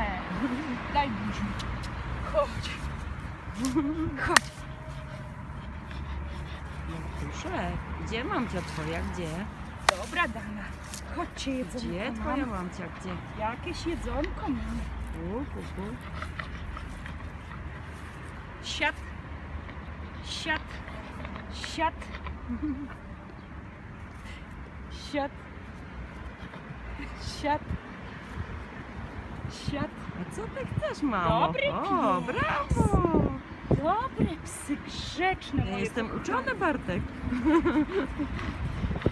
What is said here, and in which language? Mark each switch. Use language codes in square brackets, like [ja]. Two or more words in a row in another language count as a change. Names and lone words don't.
[pl] Daj buzi. Chodź. Chodź. Duszek, gdzie mamcia twoja, gdzie? Dobra, Dana. Chodźcie, jedzonko Gdzie mam. twoja mamcia, gdzie? Jakieś jedzonko mam. Tu. Siad. Siad. Siad. Siad. Siad. Siad. A co ty chcesz, mamo? Dobry O, pies. brawo! Dobre psy, grzeczne Ja moje jestem kochane. uczony, Bartek.